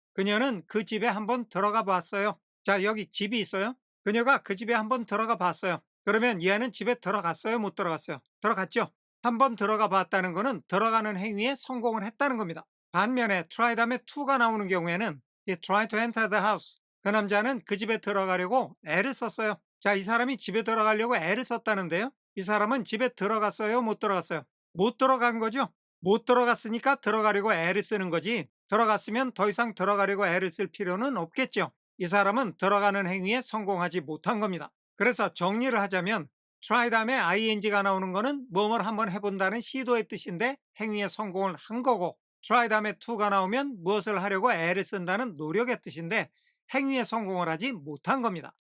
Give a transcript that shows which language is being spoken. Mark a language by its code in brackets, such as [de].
[ko] 그녀는 그 집에 한번 들어가 봤어요. 자, 여기 집이 있어요. 그녀가 그 집에 한번 들어가 봤어요. 그러면 얘는 집에 들어갔어요? 못 들어갔어요? 들어갔죠? 한번 들어가 봤다는 것은 들어가는 행위에 성공을 했다는 겁니다. 반면에 try 다음에 to가 나오는 경우에는 [en] he tried to enter the house. [ko] 그 남자는 그 집에 들어가려고 애를 썼어요. 자, 이 사람이 집에 들어가려고 애를 썼다는데요. 이 사람은 집에 들어갔어요? 못 들어갔어요? 못 들어간 거죠? 못 들어갔으니까 들어가려고 애를 쓰는 거지. 들어갔으면 더 이상 들어가려고 애를 쓸 필요는 없겠죠. 이 사람은 들어가는 행위에 성공하지 못한 겁니다. 그래서 정리를 하자면 try 다음에 ing가 나오는 거는 뭐뭘 한번 해본다는 시도의 뜻인데 행위에 성공을 한 거고 try 다음에 to가 나오면 무엇을 하려고 애를 쓴다는 노력의 뜻인데 행위에 성공을 하지 못한 겁니다.